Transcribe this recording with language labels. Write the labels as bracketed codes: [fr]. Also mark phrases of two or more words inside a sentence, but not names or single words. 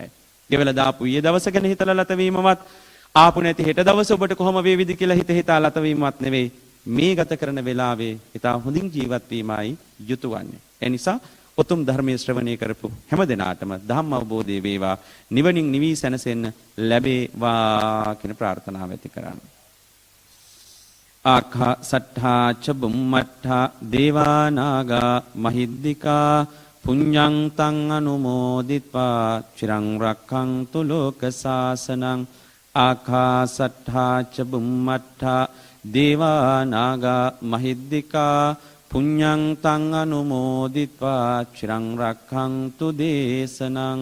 [si] ගෙවල දාපු ඊයේ දවස ගැන හිතලා ලතවීමවත් ආපු නැති හෙට දවස ඔබට කොහොම වේවිද කියලා හිතා ලතවීමවත් නෙවෙයි. මේ ගත කරන වෙලාවේ ඊට හොඳින් ජීවත් වීමයි යුතු වන්නේ. ඒ නිසා උතුම් ධර්මයේ ශ්‍රවණය කරපු හැම දිනාටම ධම්ම අවබෝධය වේවා, නිවනින් නිවී සැනසෙන්න ලැබේවා කියන ප්‍රාර්ථනාව ඇති කරන්න. [pi] ආඛා සට්ඨා ච බුම්මට්ඨා දේවා නාග මහිද්దికා පුඤ්ඤං තං අනුමෝදිත්වා චිරං රක්ඛන්තු ලෝක සාසනං. ආඛා සට්ඨා ච බුම්මට්ඨා දේවා නාග මහිද්దికා පුඤ්ඤං තං අනුමෝදිත්වා චිරං රක්ඛන්තු දේශනං.